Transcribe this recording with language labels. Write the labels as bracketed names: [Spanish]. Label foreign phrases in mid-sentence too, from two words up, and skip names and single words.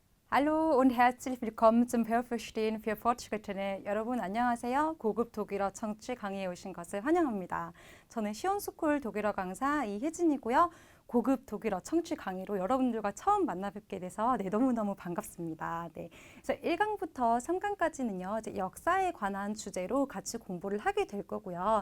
[German] Hallo und herzlich willkommen zum Hörverstehen für Fortgeschrittene. [Korean] 여러분 안녕하세요. 고급 독일어 청취 강의에 오신 것을 환영합니다. 저는 시온스쿨 독일어 강사 이혜진이고요. 고급 독일어 청취 강의로 여러분들과 처음 만나 뵙게 돼서 너무너무 반갑습니다. 그래서 1강부터 3강까지는요. 이제 역사에 관한 주제로 같이 공부를 하게 될 거고요.